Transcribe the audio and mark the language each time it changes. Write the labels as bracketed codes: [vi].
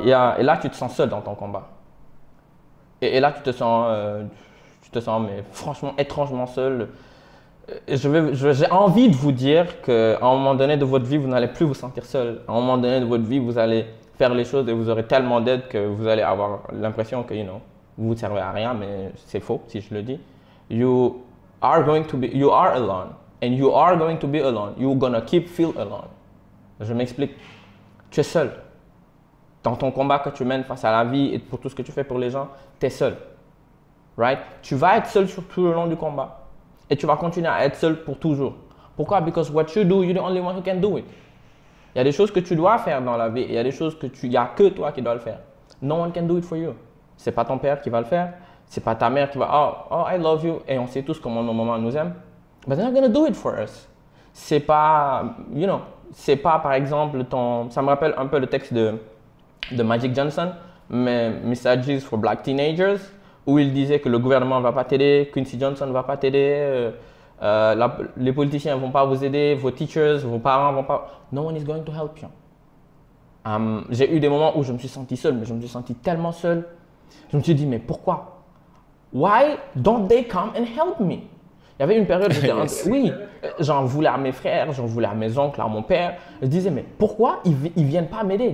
[fr] Et là, tu te sens seul dans ton combat. Et là, tu te sens, mais franchement, étrangement seul. J'ai envie de vous dire qu'à un moment donné de votre vie, vous n'allez plus vous sentir seul. À un moment donné de votre vie, vous allez faire les choses et vous aurez tellement d'aide que vous allez avoir l'impression que, vous ne servez à rien, mais c'est faux si je le dis. [en] You are alone and you are going to be alone. You're gonna keep feel alone. [fr] Je m'explique. Tu es seul. Dans ton combat que tu mènes face à la vie et pour tout ce que tu fais pour les gens, tu es seul. Right? Tu vas être seul sur tout le long du combat. Et tu vas continuer à être seul pour toujours. Pourquoi? [en] Because what you do, you're the only one who can do it. [fr] Il y a des choses que tu dois faire dans la vie et il y a des choses il n'y a que toi qui dois le faire. [en] No one can do it for you. [fr] C'est pas ton père qui va le faire. C'est pas ta mère qui va, [en] oh, I love you. [fr] Et on sait tous comment nos mamans nous aiment. But they're not going to do it for us. C'est pas, c'est pas par exemple ça me rappelle un peu le texte de Magic Johnson, mais Messages for Black Teenagers, où il disait que le gouvernement ne va pas t'aider, Quincy Johnson ne va pas t'aider, les politiciens ne vont pas vous aider, vos teachers, vos parents ne vont pas... [en] No one is going to help you. [fr] J'ai eu des moments où je me suis senti seul, mais je me suis senti tellement seul. Je me suis dit, mais pourquoi? [en] Why don't they come and help me? [fr] Il y avait une période où j'étais... Oui, j'en voulais à mes frères, j'en voulais à mes oncles, à mon père. Je disais, mais pourquoi ils ne viennent pas m'aider?